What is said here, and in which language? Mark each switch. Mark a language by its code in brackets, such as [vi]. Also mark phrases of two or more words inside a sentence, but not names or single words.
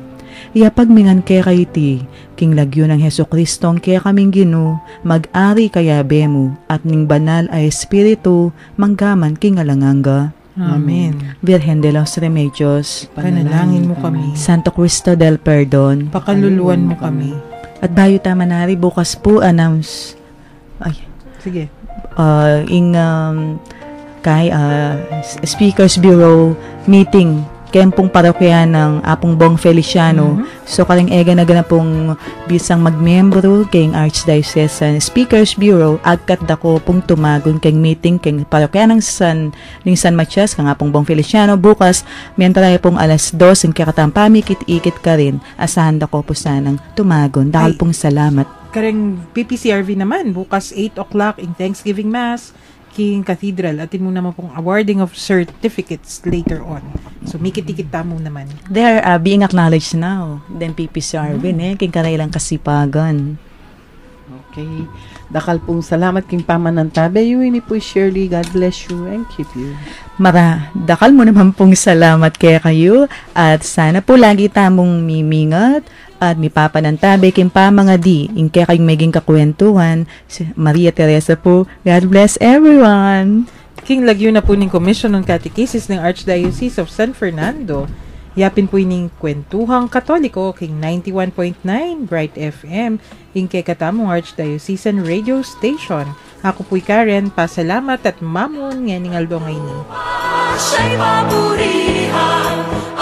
[pam] Iapagmingan ke kayo ti, king lagyo ng Heso Kristong ke kaming Gino, mag-ari kaya bemo at ning banal ay espiritu manggaman king alanganga. Amen. Virgen de los Remedios, panalangin mo kami. Santo Cristo del Perdon, pakaluluan mo kami. At bayo tamanari bukas po announce. Sige. Kay Speakers Bureau meeting kempong parokya ng Apong Bong Feliciano. So kaling ega na gana pong bisang magmembro keng Archdiocesan Speakers Bureau agkat dako pong tumagon keng meeting keng parokya ng San Matias kang Apong Bong Feliciano bukas mientras pong alas 2 ang kakatampami ikit ka rin asahan dako po sanang tumagon dahil pong salamat. Kareng PPCRV naman bukas 8 o'clock in Thanksgiving Mass King Cathedral. Atin mo naman pong [en] awarding of certificates later on. [pam] So, mikit-tikit mo naman. [en] They are being acknowledged now. [pam] Then PPCRV, king karailang kasipagan. Okay. Dakal pong salamat king pamanantabe. Yun po Shirley. [en] God bless you and keep you. [pam] Dakal mo naman pong salamat kaya kayo. At sana po lagi tamong mimingat at mipapanantabe king pa mga di in kaya kayong maging kakwentuhan si Maria Teresa po. [en] God bless everyone. [pam] King lagyo na po ng Commission on Catechesis ng Archdiocese of San Fernando. Yapin po ining kwentuhang katoliko king 91.9 Bright FM in kay katamong Archdiocesan Radio Station. Ako po'y Karen, pasalamat at mamon nga ning aldong ay ni. Siya'y mapurihan.